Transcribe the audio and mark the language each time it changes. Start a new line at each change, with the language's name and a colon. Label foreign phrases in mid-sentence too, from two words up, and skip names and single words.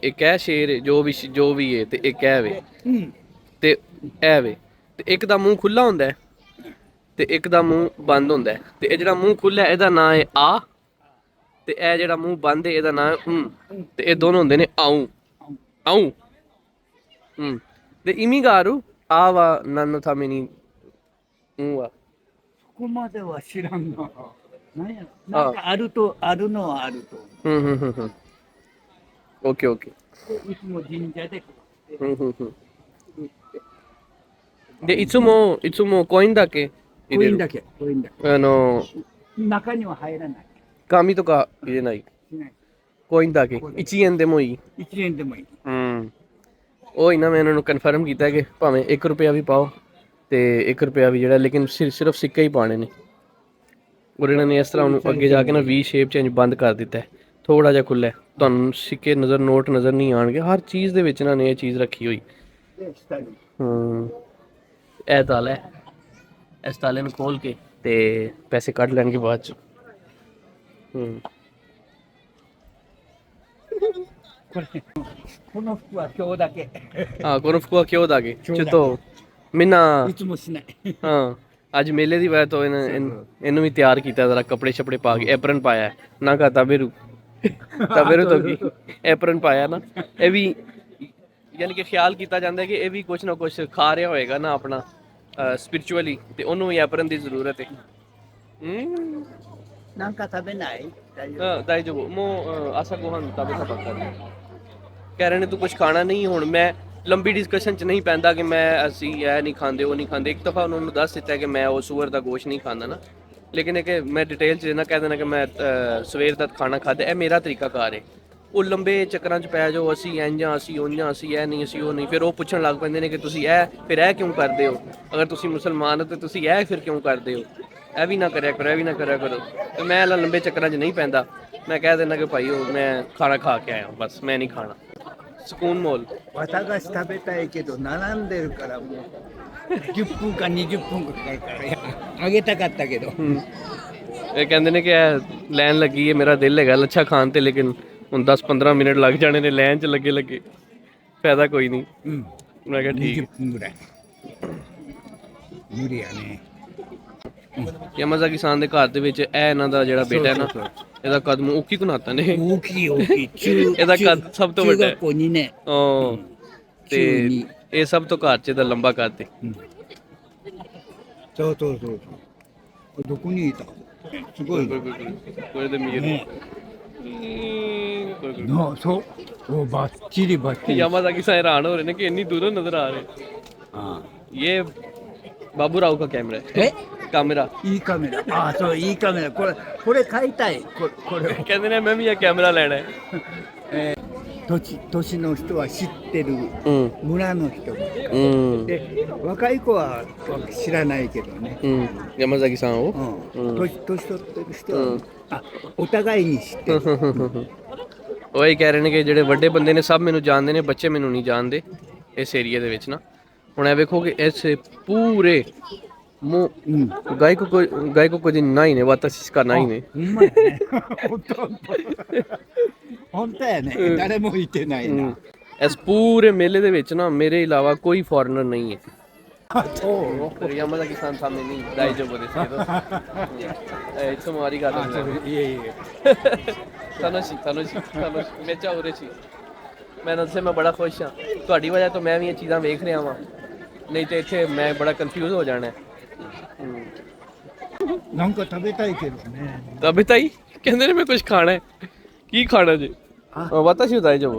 Punjabi: ਇੱਕ ਇਹ ਸ਼ੇਰ ਜੋ ਵੀ ਹੈ, ਤੇ ਇੱਕ ਇਹ ਵੇ, ਤੇ ਇਹ ਵੇ, ਤੇ ਇੱਕ ਦਾ ਮੂੰਹ ਖੁੱਲਾ ਹੁੰਦਾ ਹੈ, ਤੇ ਇੱਕ ਦਾ ਮੂੰਹ ਬੰਦ ਹੁੰਦਾ ਹੈ। ਤੇ ਇਹ ਜਿਹੜਾ ਮੂੰਹ ਖੁੱਲਾ ਇਹਦਾ ਨਾਂ ਹੈ ਆ, ਤੇ ਇਹ ਜਿਹੜਾ ਮੂੰਹ ਬੰਦ ਹੈ ਇਹਦਾ ਨਾਂ ਹੈ ਤੇ ਇਹ ਦੋਨੋਂ ਹੁੰਦੇ ਨੇ ਆਉ ਆਉ।
Japanese: で意味があるあは何のためにはそこまでは知らんな。なんかあると、あるのはあると。オッケーオッケいつも神社で。ー。でいつもコインだけ入れる。コインだけ、コインだけ。中には入らない。紙とか入れない。しない。コインだけ。1円でもいい。 1円でもいい。
Punjabi: ਉਹ ਇਹਨਾਂ ਮੈਂ ਇਹਨਾਂ ਨੂੰ ਕਨਫਰਮ ਕੀਤਾ ਕਿ ਭਾਵੇਂ 1 ਰੁਪਿਆ ਵੀ ਪਾਓ ਤੇ 1 ਰੁਪਿਆ ਵੀ ਜਿਹੜਾ, ਲੇਕਿਨ ਸਿਰਫ ਸਿੱਕੇ ਹੀ ਪਾਣੇ ਨੇ। ਔਰ ਇਹਨਾਂ ਨੇ ਇਸ ਤਰ੍ਹਾਂ ਉਹਨੂੰ ਅੱਗੇ ਜਾ ਕੇ ਨਾ ਵੀ ਸ਼ੇਪ 'ਚ ਬੰਦ ਕਰ ਦਿੱਤਾ ਹੈ, ਥੋੜਾ ਜਿਹਾ ਖੁੱਲ੍ਹਾ। ਤੁਹਾਨੂੰ ਸਿੱਕੇ ਨਜ਼ਰ, ਨੋਟ ਨਜ਼ਰ ਨਹੀਂ ਆਉਣਗੇ। ਹਰ ਚੀਜ਼ ਦੇ ਵਿੱਚ ਇਹਨਾਂ ਨੇ ਇਹ ਚੀਜ਼ ਰੱਖੀ ਹੋਈ। ਇਹ ਤਾਲਾ ਹੈ, ਇਸ ਤਾਲੇ ਨੂੰ ਖੋਲ ਕੇ ਤੇ ਪੈਸੇ ਕੱਢ ਲੈਣਗੇ ਬਾਅਦ 'ਚ।
Japanese: この服は今日だけ。この服は今日だけ。ちょっとみんないつもしない。
Punjabi: ਅੱਜ ਮੇਲੇ ਦੀ ਵਜ੍ਹਾ ਤੋਂ ਇਹਨੂੰ ਵੀ ਤਿਆਰ ਕੀਤਾ ਜ਼ਰਾ ਕੱਪੜੇ ਛਪੜੇ ਪਾ ਕੇ ਐਪਰਨ ਪਾਇਆ ਹੈ। ਨਾ ਕਾ ਤਬੇਰੂ ਤੋਂ ਕੀ ਐਪਰਨ ਪਾਇਆ ਨਾ ਇਹ ਵੀ ਯਾਨੀ ਕਿ ਖਿਆਲ ਕੀਤਾ ਜਾਂਦਾ ਹੈ ਕਿ ਇਹ ਵੀ ਕੁਛ ਨਾ ਕੁਛ ਖਾ ਰਿਹਾ ਹੋਏਗਾ ਨਾ ਆਪਣਾ ਸਪਿਰਚੁਅਲੀ ਤੇ ਉਹਨੂੰ ਵੀ ਐਪਰਨ ਦੀ ਜ਼ਰੂਰਤ ਹੈ।
Japanese: なんか食べない？大丈夫。大丈夫もう朝ごはん食べたばっかり
Punjabi: ਕਹਿ ਰਹੇ ਨੇ ਤੂੰ ਕੁਛ ਖਾਣਾ ਨਹੀਂ ਹੁਣ ਮੈਂ ਲੰਬੀ ਡਿਸਕਸ਼ਨ ਚ ਨਹੀਂ ਪੈਂਦਾ ਕਿ ਮੈਂ ਅਸੀਂ ਇਹ ਨਹੀਂ ਖਾਂਦੇ ਉਹ ਨਹੀਂ ਖਾਂਦੇ ਇੱਕ ਦਫਾ ਉਹਨਾਂ ਨੂੰ ਦੱਸ ਦਿੱਤਾ ਕਿ ਮੈਂ ਉਹ ਸੂਅਰ ਦਾ ਗੋਸ਼ਤ ਨਹੀਂ ਖਾਂਦਾ ਨਾ ਲੇਕਿਨ ਇਹ ਕਿ ਮੈਂ ਡਿਟੇਲ ਚ ਨਾ ਕਹਿ ਦੇਣਾ ਕਿ ਮੈਂ ਸਵੇਰ ਦਾ ਖਾਣਾ ਖਾਧਾ ਇਹ ਮੇਰਾ ਤਰੀਕਾ ਕਾਰ ਹੈ ਉਹ ਲੰਬੇ ਚੱਕਰਾਂ ਚ ਪੈ ਜਾਓ ਅਸੀਂ ਇੰਜਾਂ ਅਸੀਂ ਉਂਜਾਂ ਅਸੀਂ ਇਹ ਨਹੀਂ ਅਸੀਂ ਉਹ ਨਹੀਂ ਫਿਰ ਉਹ ਪੁੱਛਣ ਲੱਗ ਪੈਂਦੇ ਨੇ ਕਿ ਤੁਸੀਂ ਇਹ ਫਿਰ ਇਹ ਕਿਉਂ ਕਰਦੇ ਹੋ ਅਗਰ ਤੁਸੀਂ ਮੁਸਲਮਾਨ ਹੋ ਤਾਂ ਤੁਸੀਂ ਇਹ ਫਿਰ ਕਿਉਂ ਕਰਦੇ ਹੋ ਇਹ ਵੀ ਨਾ ਕਰਿਆ ਕਰੋ ਇਹ ਵੀ ਨਾ ਕਰਿਆ ਕਰੋ ਤੇ ਮੈਂ ਲੰਬੇ ਚੱਕਰਾਂ 'ਚ ਨਹੀਂ ਪੈਂਦਾ ਮੈਂ ਕਹਿ ਦਿੰਦਾ ਕਿ ਭਾਈ ਉਹ ਮੈਂ ਖਾਣਾ ਖਾ ਕੇ ਆਇਆ ਬਸ ਮੈਂ ਨਹੀਂ ਖਾਣਾ ਸਕੂਨ ਮੋਲ
Japanese: 綿菓子食べたいけど並んでるからもう10分か20分かかかるからあげたかったけど
Punjabi: ਇਹ ਕਹਿੰਦੇ ਨੇ ਕਿ ਇਹ ਲੈਣ ਲੱਗੀ ਹੈ ਮੇਰਾ ਦਿਲ ਹੈਗਾ ਲੱਛਾ ਖਾਣ ਤੇ ਲੇਕਿਨ ਹੁਣ 10-15 ਮਿੰਟ ਲੱਗ ਜਾਣੇ ਨੇ ਲੈਣ 'ਚ ਲੱਗੇ ਫਾਇਦਾ ਕੋਈ ਨਹੀਂ うん ਮੈਂ ਕਿਹਾ ਠੀਕ
Japanese: 20 分ぐらい無理やね
Punjabi: ਯਾਮਾਜ਼ਾਕੀ ਸਾਨ ਦੇ ਘਰ ਦੇ ਵਿੱਚ ਇਹ ਇਹਨਾਂ ਦਾ ਜਿਹੜਾ ਬੇਟਾ ਹੈ ਨਾ ਇਹਦਾ ਕਦਮ ਉੱਕੀ ਕੁਨਾਤਾ ਨੇ
Japanese: 大きい大きい中
Punjabi: ਇਹਦਾ ਕੱਦ ਸਭ ਤੋਂ
Japanese: 中
Punjabi: ਵੱਡਾ ਹੈ
Japanese: 学校2年
Punjabi: ਉਹ ਤੇ ਇਹ ਸਭ ਤੋਂ ਘਰ 'ਚ ਇਹਦਾ ਲੰਬਾ ਕੱਦ ਤੇ
Japanese: そうそうそうそうこれどこにいたすごいねこれで見えるなそうおバッチリバッチリ
Punjabi: ਯਾਮਾਜ਼ਾਕੀ ਸਾਨ ਹੈਰਾਨ ਹੋ ਰਹੇ ਨੇ ਕਿ ਇੰਨੀ ਦੂਰੋਂ ਨਜ਼ਰ ਆ ਰਹੇ
Japanese: あ
Hindi: ये बाबू राव का कैमरा है
Japanese: え
Hindi: कैमरा
Japanese: いいカメラあそういいカメラこれ買いたいこれを
Hindi: कहते ने मैं भी ये कैमरा लेना है
Japanese: 年の人は知ってる 村の人も हम्म で若い子は知らないけどね、
Hindi: यामाज़ाकी सान वो
Japanese: 年取ってる人は、あお互いに知ってる
Punjabi: ਉਹ ਇਹ ਕਹਿ ਰਹੇ ਨੇ ਕਿ ਜਿਹੜੇ ਵੱਡੇ ਬੰਦੇ ਨੇ ਸਭ ਮੈਨੂੰ ਜਾਣਦੇ ਨੇ ਬੱਚੇ ਮੈਨੂੰ ਨਹੀਂ ਜਾਣਦੇ ਇਸ ਏਰੀਆ ਦੇ ਵਿੱਚ ਨਾ ਹੁਣ ਇਹ ਵੇਖੋ ਕਿ ਇਸ ਪੂਰੇ
Japanese: もう外国人ないね私しかないねほんまやね本当やね誰もいてないな
Punjabi: ਇਸ ਪੂਰੇ ਮੇਲੇ ਦੇ ਵਿੱਚ ਨਾ ਮੇਰੇ ਇਲਾਵਾ ਕੋਈ ਫੋਰਨਰ ਨਹੀਂ ਹੈ
Japanese: そうヤマザキさんために大丈夫ですけどいつもありがとうございますいえいえ楽しいめっちゃ嬉しい
Punjabi: ਮੈਂ ਦੱਸਿਆ ਮੈਂ ਬੜਾ ਖੁਸ਼ ਹਾਂ ਤੁਹਾਡੀ ਵਜ੍ਹਾ ਤੋਂ ਮੈਂ ਵੀ ਇਹ ਚੀਜ਼ਾਂ ਵੇਖ ਰਿਹਾ ਵਾਂ ਨਹੀਂ ਤੇ ਇੱਥੇ ਮੈਂ ਬੜਾ ਕਨਫਿਊਜ਼ ਹੋ ਜਾਣਾ
Japanese: なんか食べたいけどね食べたい
Punjabi: ਕਹਿੰਦੇ ਨੇ ਮੈਂ ਕੁਝ ਖਾਣਾ ਹੈ ਕੀ ਖਾਣਾ ਜੀ ਵਾਤਾਸ਼ੀ ਬਤਾਈ ਜਾਵੋ